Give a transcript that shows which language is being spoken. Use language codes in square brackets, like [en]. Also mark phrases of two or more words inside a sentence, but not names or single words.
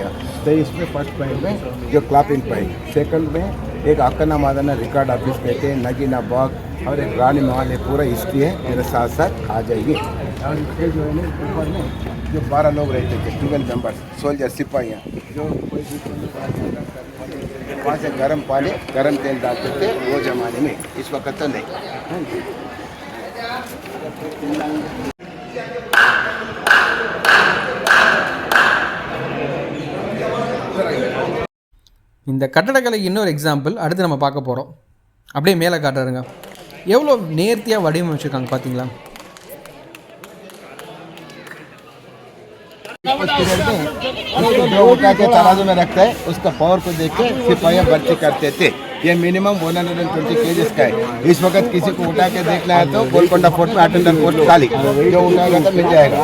[hi] तो इसमें [en] first point [hi] में जो [en] clapping point, [hi] सेकंड में एक अक्कना मादना रिकॉर्ड ऑफिस कहते हैं, नगीना बाग और एक रानी महल, पूरा हिस्ट्री है, मेरे साथ साथ आ जाएगी। और इसके जो है ऊपर में जो 12 लोग रहते थे, 12 मेंबर्स, सोल्जर सिपाहियाँ, जो कोई वहाँ से गर्म पानी गर्म तेल डालते थे वो जमाने में, इस वक्त तो नहीं। [ta] இந்த கட்டடக்கலைக்கு இன்னொரு எக்ஸாம்பிள் அடுத்து நம்ம பார்க்க போகிறோம். அப்படியே மேலே காட்டுறதுங்க, எவ்வளோ நேர்த்தியாக வடிவமைச்சிருக்காங்க பார்த்தீங்களா? [hi] जो उठा के तराजू में रखता है उसका पावर को देख के सिपाहियाँ भर्ती करते थे। ये मिनिमम 120 केजीज का है। इस वक्त किसी को उठा के देखना है तो गोलकोंडा फोर्ट में [en] attender post [hi] खाली, जो उठाएगा तो मिल जाएगा।